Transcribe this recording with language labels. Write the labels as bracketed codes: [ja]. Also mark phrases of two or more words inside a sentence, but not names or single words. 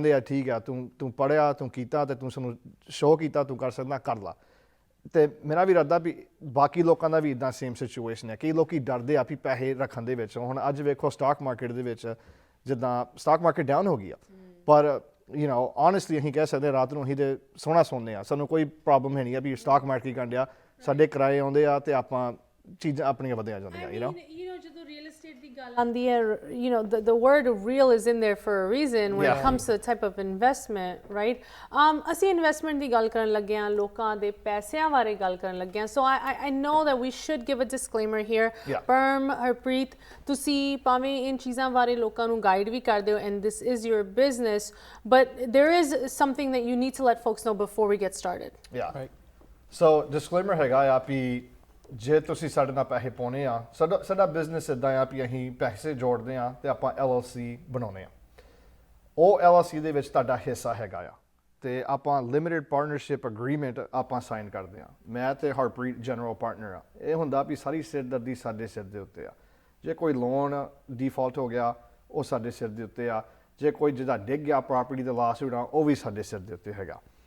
[pa] ਆ ਠੀਕ ਆ ਤੂੰ ਪੜ੍ਹਿਆ ਤੂੰ ਕੀਤਾ ਤੇ ਤੂੰ ਸਾਨੂੰ ਸ਼ੋਅ ਕੀਤਾ ਤੂੰ ਕਰ ਸਕਦਾ ਕਰ ਲਾ ਤੇ ਮੇਰਾ ਵੀ ਇਰਾਦਾ ਵੀ ਬਾਕੀ ਲੋਕਾਂ ਦਾ ਵੀ ਇੱਦਾਂ [en] same situation [pa] ਹੈ ਕਈ ਲੋਕੀ ਡਰਦੇ ਆ ਵੀ ਪੈਸੇ ਰੱਖਣ ਦੇ ਵਿੱਚ ਹੁਣ ਅੱਜ ਵੇਖੋ [en] stock market [pa] ਦੇ ਵਿੱਚ ਜਿੱਦਾਂ [en] stock market [pa] ਡਾਊਨ ਹੋ ਗਈ ਆ ਪਰ honestly ਅਸੀਂ ਕਹਿ ਸਕਦੇ ਰਾਤ ਨੂੰ ਅਸੀਂ ਤੇ ਸੋਹਣਾ ਸੌਂਦੇ ਆ ਸਾਨੂੰ ਕੋਈ ਪ੍ਰੋਬਲਮ ਹੈ ਨਹੀਂ ਆ ਵੀ [en] stock market [pa] ਕਰਨ ਡਿਆ ਸਾਡੇ ਕਿਰਾਏ ਆਉਂਦੇ ਆ ਤੇ ਆਪਾਂ ਚੀਜ਼ਾਂ ਆਪਣੀਆਂ ਵਧੀਆ ਜਾਂਦੀਆਂ ਜਦੋਂ ਰੀਅਲ estate ਦੀ ਗੱਲ ਆਉਂਦੀ ਹੈ [en] the word real is in there for a reason when it comes to the type of investment right [pa] ਅਸੀਂ ਇਨਵੈਸਟਮੈਂਟ ਦੀ ਗੱਲ ਕਰਨ ਲੱਗੇ ਹਾਂ ਲੋਕਾਂ ਦੇ ਪੈਸਿਆਂ ਬਾਰੇ ਗੱਲ ਕਰਨ ਲੱਗੇ ਹਾਂ [en] so I know that we should give a disclaimer here [pa] ਪਰਮ ਹਰਪ੍ਰੀਤ ਤੁਸੀਂ ਭਾਵੇਂ ਇਨ ਚੀਜ਼ਾਂ ਬਾਰੇ ਲੋਕਾਂ ਨੂੰ ਗਾਈਡ ਵੀ ਕਰਦੇ ਹੋ [en] and this is your business but there is something that you need to let folks know before we get started so disclaimer [pa] ਹੈਗਾ ਆ ਵੀ ਜੇ ਤੁਸੀਂ ਸਾਡੇ ਨਾਲ ਪੈਸੇ ਪਾਉਣੇ ਆ ਸਾਡਾ ਬਿਜ਼ਨਸ ਇੱਦਾਂ ਆ ਵੀ ਅਸੀਂ ਪੈਸੇ ਜੋੜਦੇ ਆ ਤੇ ਆਪਾਂ LLC ਬਣਾਉਂਦੇ ਆ ਉਹ LLC ਦੇ ਵਿੱਚ ਤੁਹਾਡਾ ਹਿੱਸਾ ਹੈਗਾ ਆ ਤੇ ਆਪਾਂ [en] limited partnership agreement [pa] ਆਪਾਂ ਸਾਈਨ ਕਰਦੇ ਆ ਮੈਂ ਤੇ ਹਰਪ੍ਰੀਤ [en] general partner [pa] ਆ ਇਹ ਹੁੰਦਾ ਵੀ ਸਾਰੀ ਸਿਰਦਰਦੀ ਸਾਡੇ ਸਿਰ ਦੇ ਉੱਤੇ ਆ ਜੇ ਕੋਈ [en] loan default [pa] ਹੋ ਗਿਆ ਉਹ ਸਾਡੇ ਸਿਰ ਦੇ ਉੱਤੇ ਆ ਜੇ ਕੋਈ ਜਿਹਦਾ ਡਿੱਗ ਗਿਆ ਪ੍ਰਾਪਰਟੀ ਦਾ ਲਾਸ ਹੋਣਾ ਉਹ ਵੀ ਸਾਡੇ ਸਿਰ ਦੇ ਉੱਤੇ ਹੈਗਾ